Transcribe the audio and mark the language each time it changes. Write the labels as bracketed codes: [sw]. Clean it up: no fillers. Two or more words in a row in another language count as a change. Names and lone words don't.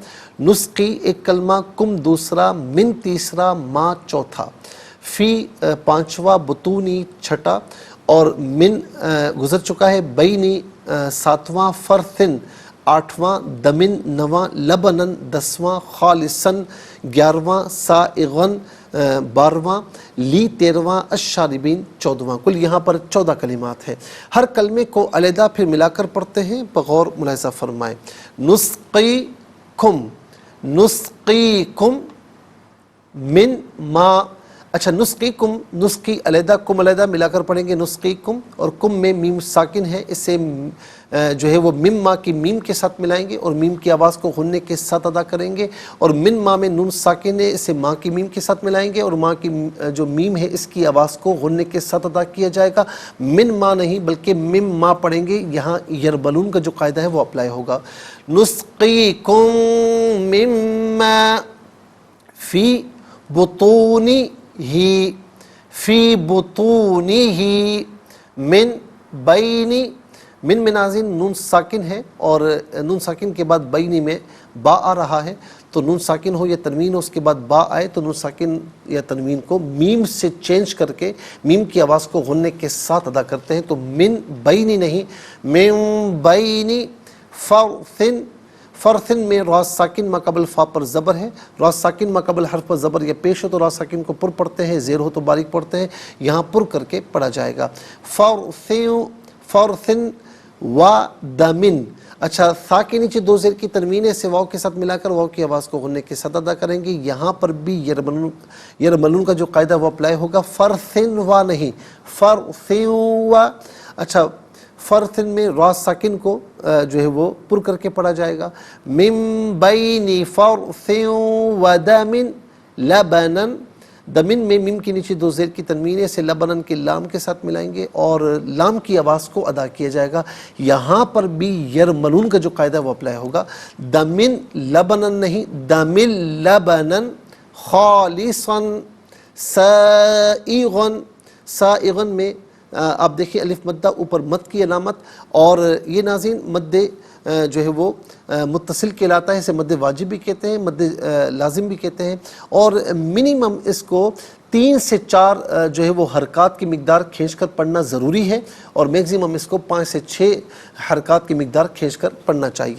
[ur] نسقی ایک کلمہ، کم دوسرا، من تیسرا، ما چوتھا، فی پانچواں، بطونی چھٹا، اور من گزر چکا ہے، بینی ساتواں، فرثن آٹھواں، دمن نواں، لبنن دسواں، خالصاً گیارہواں، سائغن بارہواں، لی تیرہواں، الشاربین چودہواں۔ کل یہاں پر 14 کلمات ہیں۔ ہر کلمے کو علیحدہ پھر ملا کر پڑھتے ہیں، بغور ملاحظہ فرمائیں۔ [ar] نسقیکم، نسقیکم من ما، [ur] اچھا نسقیکم، نسقی علیحدہ، کم علیحدہ ملا کر پڑھیں گے نسقیکم، اور کم میں میم ساکن ہے، اسے جو ہے وہ مم ما کی میم کے ساتھ ملائیں گے اور میم کی آواز کو غنّے کے ساتھ ادا کریں گے، اور [ar] من ما [ur] میں نون ساکن ہے، اسے ماں کی میم کے ساتھ ملائیں گے اور ماں کی جو میم ہے اس کی آواز کو غنّے کے ساتھ ادا کیا جائے گا۔ [ar] من ما [ur] نہیں بلکہ [ar] مم ما [ur] پڑھیں گے، یہاں یربلون کا جو قاعدہ ہے وہ اپلائی ہوگا۔ [ar] نسقیکم مما فی بطونی ہی، فی بطونی ہی، من بینی، [ur] من ناظرین نون ساکن ہے اور نون ساکن کے بعد بینی میں با آ رہا ہے، تو نون ساکن ہو یا تنوین ہو اس کے بعد با آئے تو نون ساکن یا تنوین کو میم سے چینج کر کے میم کی آواز کو غنّے کے ساتھ ادا کرتے ہیں، تو [ar] من بینی [ur] نہیں، [ar] من بینی فرثن، [ur] فرثن میں را ساکن ما قبل فا پر زبر ہے، را ساکن ما قبل حرف پر زبر یا پیش ہو تو را ساکن کو پر پڑھتے ہیں، زیر ہو تو باریک پڑھتے ہیں، یہاں پر کر کے پڑھا جائے گا۔ [ar] فرثن و دمن، [ur] اچھا تھا کے نیچے دو زیر کی تنوین ہے، اسے واو کے ساتھ ملا کر واو کی آواز کو غنّے کے ساتھ ادا کریں گے، یہاں پر بھی یرملون کا جو قاعدہ وہ اپلائی ہوگا، [ar] فرثن و [ur] نہیں، [ar] فرثن و، [ur] اچھا فرثن میں را ساکن کو جو ہے وہ پر کر کے پڑھا جائے گا۔ [ar] من بین فرث و دمن لبنن، [ur] دمن میں میم کے نیچے دو زیر کی تنوین ہے، اسے لبنن کے لام کے ساتھ ملائیں گے اور لام کی آواز کو ادا کیا جائے گا، یہاں پر بھی یرملون کا جو قاعدہ وہ اپلائی ہوگا۔ [ar] دمن لبنن [ur] نہیں، [ar] دمن لبنن خالصاً سائغن، [ur] سائغن میں آپ دیکھیں الف مدہ اوپر مد کی علامت، اور یہ ناظرین مد جو ہے وہ متصل کہلاتا ہے، اسے مد واجب بھی کہتے ہیں، مد لازم بھی کہتے ہیں، اور منیمم اس کو 3 سے 4 جو ہے وہ حرکات کی مقدار کھینچ کر پڑھنا ضروری ہے، اور میگزیمم اس کو 5 سے 6 حرکات کی مقدار کھینچ کر پڑھنا چاہیے۔